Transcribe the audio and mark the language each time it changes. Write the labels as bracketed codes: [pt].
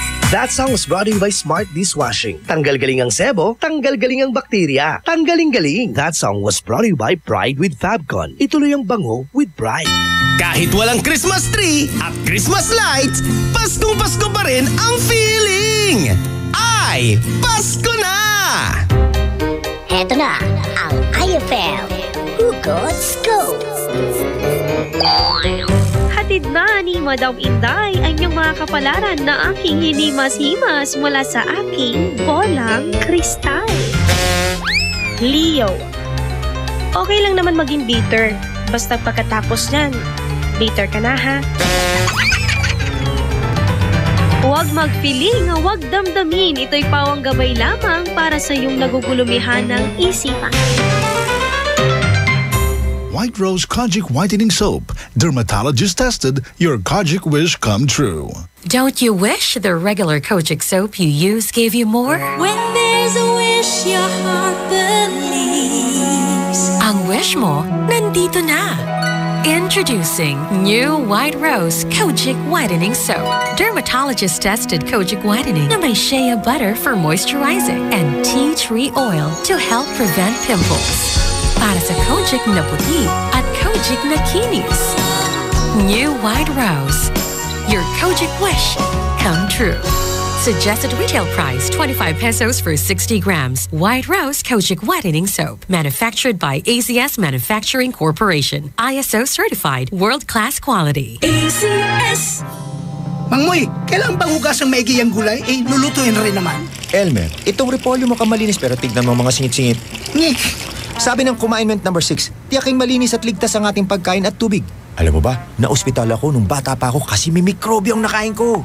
[en] That song was brought to you by Smart Dishwashing. [tl] Tanggal galing ang sebo, tanggal galing ang bakterya. Tanggaling-galing. [en] That song was brought to you by Pride with Fabcon. [tl] Ituloy ang bango with Pride. Kahit walang Christmas tree at Christmas lights, Paskong Pasko pa rin ang feeling! Ay, Pasko na! Eto na ang IFL Hugot Scoop. Hatid na ni Madam Inday ang inyong mga kapalaran na aking hinimas-himas mula sa aking bolang kristal. Leo. Okay lang naman maging bitter. Basta pagkatapos niyan, bitter ka na ha. Huwag magpiling, huwag damdamin. Ito'y pawang gabay lamang para sa iyong nagugulumihan ng isipan. [en] White Rose Kojic Whitening Soap. Dermatologist tested, your Kojic wish come true. Don't you wish the regular Kojic soap you use gave you more? When there's a wish your heart believes. [tl] Ang wish mo, nandito na. [en] Introducing new White Rose Kojic Whitening Soap. Dermatologist-tested Kojic Whitening [tl] na may [en] shea butter for moisturizing and tea tree oil to help prevent pimples. [tl] Para sa Kojic na puti at Kojic na kinis. [en] New White Rose. Your Kojic wish come true. Suggested retail price 25 pesos for 60 grams. White Rose Kojic Whitening Soap. Manufactured by ACS Manufacturing Corporation. ISO certified. World-class quality. ACS! [tl] Mangmoy, kailangan bang hugas ang maigi ang gulay? Eh, lulutuin rin naman. Elmer, itong repolyo mo kamalinis pero tignan mo mga singit-singit. Sabi ng Commandment number 6, tiyaking malinis at ligtas ang ating pagkain at tubig. Alam mo ba, na-ospital ako nung bata pa ako kasi may mikrobyo ang nakain ko.